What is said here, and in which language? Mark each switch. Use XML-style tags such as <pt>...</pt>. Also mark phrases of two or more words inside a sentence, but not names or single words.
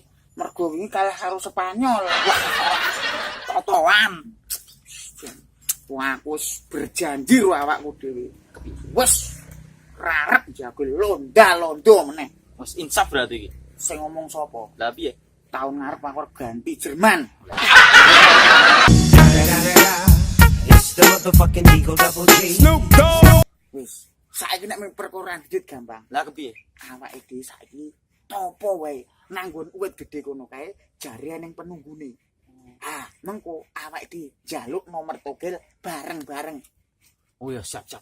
<jv>Mergo wingi kalah karo Spanyol. Wah, totoan. Wah, aku wis berjanji karo awakku dhewe. Wes raret jago londa-londo meneh. Wis insaf berarti iki. Sing ngomong sapa? Lah piye? Tahun ngarep aku ganti Jerman.</jv> <en>It's the motherfucking Eagle Double G.</en> <jv>Wis, saiki nek perkara duit gampang. Lah kepiye? Awake dhewe saiki topo wae nanggon uwit gedhe kono kae jare ning penunggune. Ah, mengko awake dhewe njaluk nomor togel bareng-bareng. Oh ya siap-siap.</jv>